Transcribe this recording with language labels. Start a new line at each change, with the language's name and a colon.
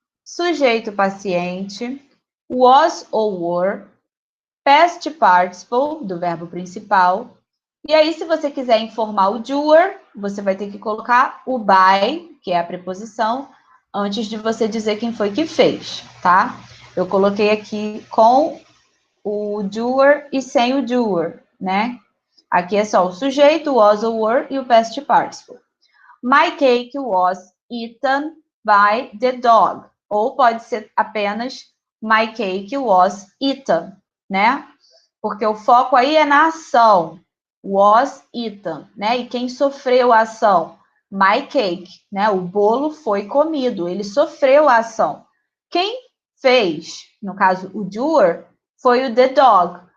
Portuguese: Sujeito paciente, was ou were, past participle, do verbo principal. E aí, se você quiser informar o doer, você vai ter que colocar o by, que é a preposição, antes de você dizer quem foi que fez, tá? Eu coloquei aqui com o doer e sem o doer, né? Aqui é só o sujeito, was ou were, e o past participle.
English: My cake was eaten by the dog.
Portuguese: Ou pode ser apenas
English: my cake was eaten,
Portuguese: né? Porque o foco aí é na ação.
English: Was eaten,
Portuguese: né? E quem sofreu a ação?
English: My cake,
Portuguese: né? O bolo foi comido, ele sofreu a ação. Quem fez, no caso o doer, foi o
English: the dog.